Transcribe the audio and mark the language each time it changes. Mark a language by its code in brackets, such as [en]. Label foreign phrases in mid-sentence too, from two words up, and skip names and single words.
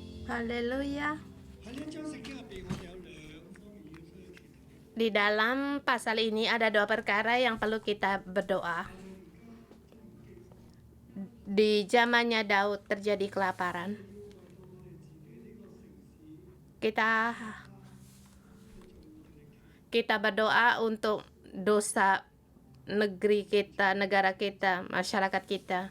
[id] Haleluya. [yue] 喺呢一章聖經入邊，我哋有兩方面要需要祈禱。 [id] Di dalam pasal ini ada dua perkara yang perlu kita berdoa. Di zamannya Daud terjadi kelaparan. Kita berdoa untuk dosa negeri kita, negara kita, masyarakat kita.